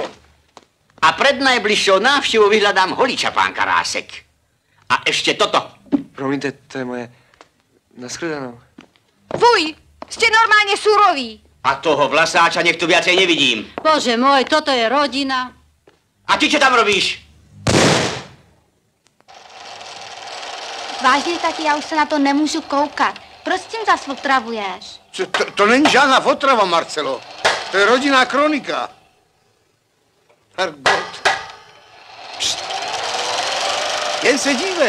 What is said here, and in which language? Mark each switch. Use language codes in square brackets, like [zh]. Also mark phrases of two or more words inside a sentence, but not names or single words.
[sk] A pred najbližšou návštěvou vyhľadám holiča, pán Karásek. [cs] A ještě toto. Promiňte, to je moje... Naschledanou. [sk] Fuj, ste normálne suroví. A toho vlasáča nech tu viacej nevidím. Bože môj, toto je rodina. A ty čo tam robíš? [cs] Vážně, tak já už se na to nemůžu koukat. Proč s tím zas otravuješ? To není žádná otrava, Marcelo. To je rodinná kronika. Hergot. Jen se dívej.